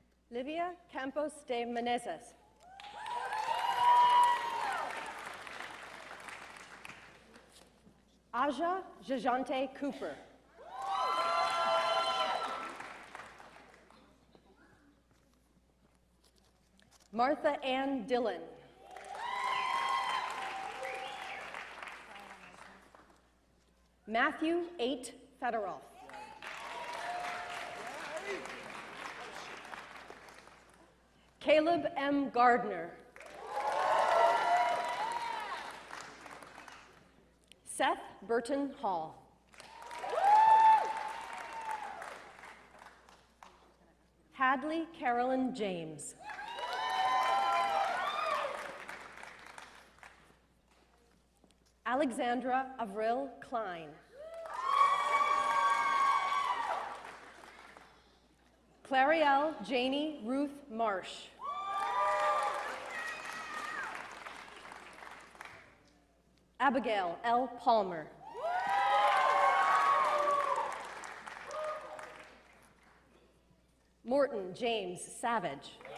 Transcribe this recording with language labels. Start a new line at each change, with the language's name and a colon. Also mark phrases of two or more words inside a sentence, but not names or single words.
English: Livia Campos de Menezes. Aja Jajante Cooper. Martha Ann Dillon. Matthew 8 Federoff. Caleb M. Gardner. Seth Burton Hall. Hadley Carolyn James. Alexandra Avril Klein. Clarielle Janie Ruth Marsh. Abigail L. Palmer. Morton James Savage.